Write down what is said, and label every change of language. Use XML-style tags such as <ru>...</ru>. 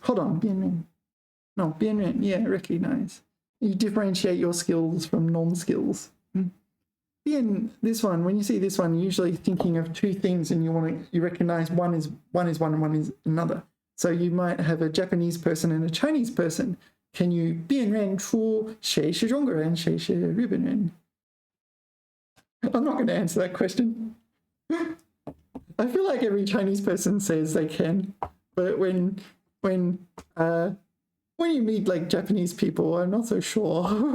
<en>Hold on, 辨认 no 辨认 yeah recognize. You differentiate your skills from non-skills. This one, when you see this one, you're usually thinking of two things and you recognize one is one and one is another. So you might have a Japanese person and a Chinese person. Can you</en> <zh>辨认出谁是中国人，谁是日本人?</zh> <en>I'm not going to answer that question. I feel like every Chinese person says they can, but when you meet like Japanese people, I'm not so sure.</en>